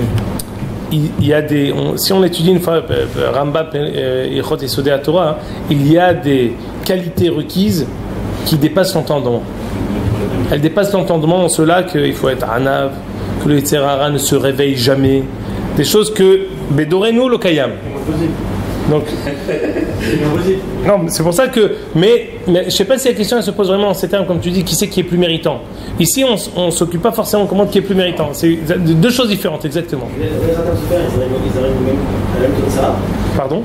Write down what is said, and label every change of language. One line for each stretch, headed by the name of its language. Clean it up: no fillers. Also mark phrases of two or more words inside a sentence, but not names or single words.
French: Il y a des. Si on étudie une fois Rambam Ilchot Yesodei HaTorah, il y a des qualités requises qui dépassent l'entendement. Elle dépasse l'entendement en cela qu'il faut être anav, que le
Hebrew: יצר הרע
French: ne se réveille jamais. Des choses que
Hebrew: בדורנו לא קיים.
French: Donc, non, c'est pour ça que. Mais je ne sais pas si la question elle se pose vraiment en ces termes, comme tu dis, qui c'est qui est plus méritant. Ici, on ne s'occupe pas forcément de comment qui est plus méritant. C'est deux choses différentes, exactement. Pardon?